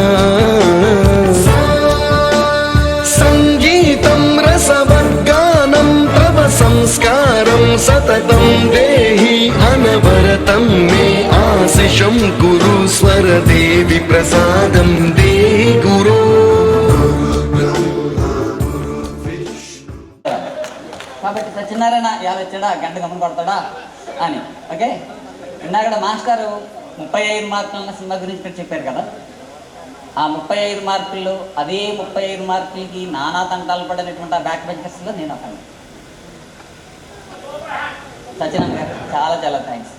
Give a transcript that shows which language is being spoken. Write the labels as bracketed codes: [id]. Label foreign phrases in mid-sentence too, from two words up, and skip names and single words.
[sa] संस्कारं सततं देहि अनवरतं मे आशिषं गुरु स्वरदेवी प्रसादं देहि गुरु. [te] కాబట్టి సత్యనారాయణ ఎలా వచ్చాడా గంట గమనం కొడతాడా అని. ఓకే, ఇందాక మాస్టారు 35 మార్కులు ఉన్న సినిమా గురించి చెప్పారు కదా. ఆ 35 మార్కుల్లో అదే 35 మార్కులకి నానా తంటాలు పడినటువంటి ఆ [en] back benchersలో [te] నేను ఒక సత్యనారాయణ గారు చాలా చాలా థ్యాంక్స్.